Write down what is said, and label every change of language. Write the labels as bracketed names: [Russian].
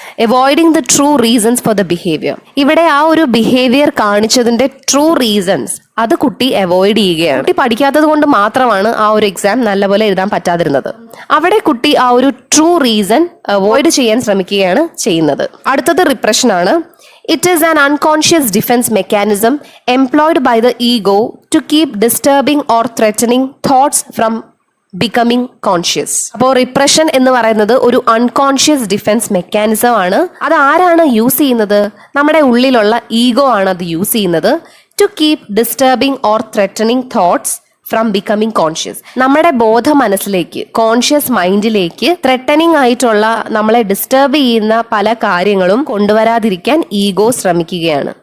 [English] Avoiding the true reasons for the behaviour. [Malayalam] ഇവിടെ ആ ഒരു ബിഹേവിയർ കാണിച്ചതിന്റെ ട്രൂ റീസൺസ് അത് കുട്ടി അവോയ്ഡ് ചെയ്യുകയാണ്. കുട്ടി പഠിക്കാത്തത് കൊണ്ട് മാത്രമാണ് ആ ഒരു എക്സാം നല്ലപോലെ എഴുതാൻ പറ്റാതിരുന്നത്. അവിടെ കുട്ടി ആ ഒരു ട്രൂ റീസൺ അവോയ്ഡ് ചെയ്യാൻ ശ്രമിക്കുകയാണ് ചെയ്യുന്നത്. അടുത്തത് റിപ്രഷൻ ആണ്. [English] It is an unconscious defense mechanism employed by the ego to keep disturbing or threatening thoughts from becoming conscious. [Malayalam] അപ്പോൾ റിപ്രഷൻ എന്ന് പറയുന്നത് ഒരു അൺകോൺഷ്യസ് ഡിഫൻസ് മെക്കാനിസം ആണ്. അത് ആരാണ് യൂസ് ചെയ്യുന്നത്? നമ്മുടെ ഉള്ളിലുള്ള ഈഗോ ആണ് അത് യൂസ് ചെയ്യുന്നത്. [English] To keep disturbing or threatening thoughts from becoming conscious. [Malayalam] നമ്മുടെ ബോധ മനസ്സിലേക്ക്, കോൺഷ്യസ് മൈൻഡിലേക്ക് ത്രെട്ടനിങ് ആയിട്ടുള്ള, നമ്മളെ ഡിസ്റ്റർബ് ചെയ്യുന്ന പല കാര്യങ്ങളും കൊണ്ടുവരാതിരിക്കാൻ ഈഗോ ശ്രമിക്കുകയാണ്.